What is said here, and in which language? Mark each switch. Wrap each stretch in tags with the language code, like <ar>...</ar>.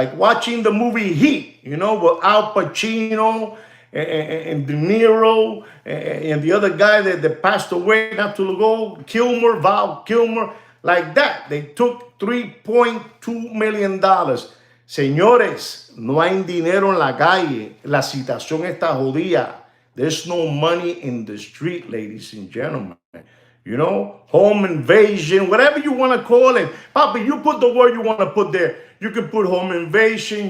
<en>Like watching the movie Heat, with Al Pacino and De Niro and the other guy that passed away not too long ago, Val Kilmer, like that. They took $3.2 million.</en> <es>Señores, no hay dinero en la calle. La situación está jodida.</es> <en>There's no money in the street, ladies and gentlemen. Home invasion, whatever you want to call it. Papa, you put the word you want to put there. You can put home invasion.</en>